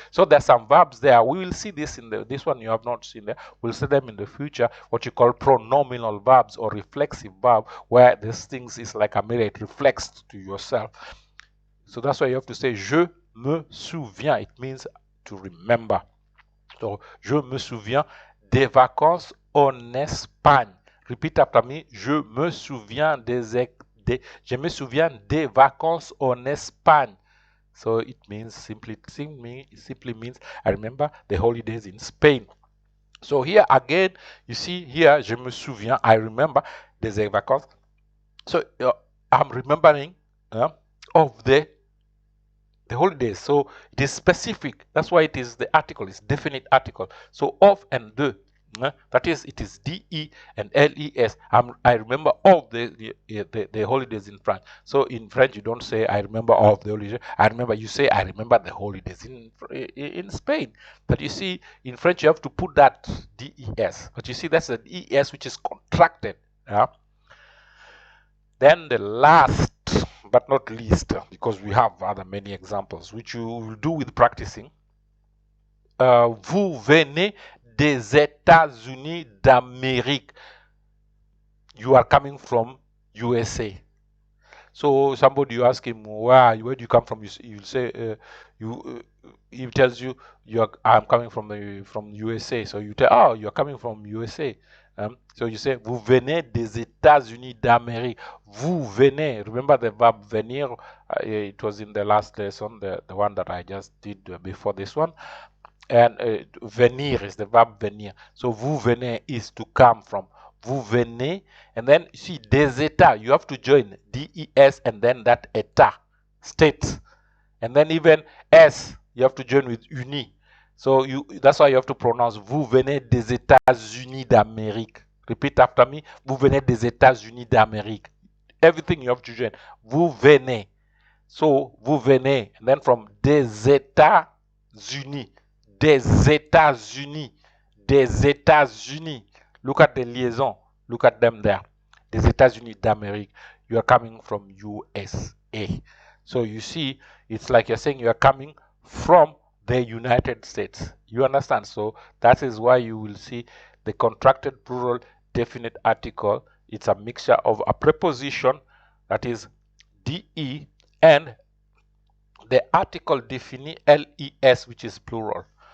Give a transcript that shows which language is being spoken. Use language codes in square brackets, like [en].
[en] So there's some verbs there. We will see this in this one you have not seen there. We'll see them in the future, what you call pronominal verbs or reflexive verb, where this things is like a mirror, it reflects to yourself. So that's why you have to say [fr] je me souviens. [en] It means to remember. [fr] So je me souviens des vacances en Espagne. [en] Repeat after me. [fr] Je me souviens je me souviens des vacances en Espagne. [en] So it means simply means I remember the holidays in Spain. So here again, you see here, [fr] je me souviens, [en] I remember des vacances. So I'm remembering of the holidays. So it is specific. That's why it is the article, it's definite article. So of and de, that is, it is de and les. I remember of the holidays in France. So in French you don't say I remember of the holidays. You say I remember the holidays in Spain. But you see, in French you have to put that des. But you see, that's an es which is contracted. Then the last but not least, because we have other many examples which you will do with practicing. [fr] Vous venez des États-Unis d'Amérique. [en] You are coming from USA. So somebody, you ask him, where do you come from? You'll say, he tells you, I'm coming from USA. So you tell, oh, you're coming from USA. So you say, [fr] vous venez des États-Unis d'Amérique. Vous venez. [en] Remember the verb venir? It was in the last lesson, the one that I just did before this one. And venir is the verb venir. So [fr] vous venez [en] is to come from. [fr] Vous venez, [en] and then see des états. You have to join des and then that état, state, and then even s you have to join with uni. So that's why you have to pronounce [fr] vous venez des États-Unis d'Amérique. [en] Repeat after me. [fr] Vous venez des États-Unis d'Amérique. [en] Everything you have to join. [fr] Vous venez. [en] So [fr] vous venez, [en] and then from [fr] des États-Unis, des États-Unis, des États-Unis. [en] Look at the liaison. Look at them there. [fr] Des États-Unis d'Amérique. [en] You are coming from USA. So you see, it's like you're saying you are coming from the United States. You understand? So that is why you will see the contracted plural definite article. It's a mixture of a preposition, that is de, and the article défini les, which is plural.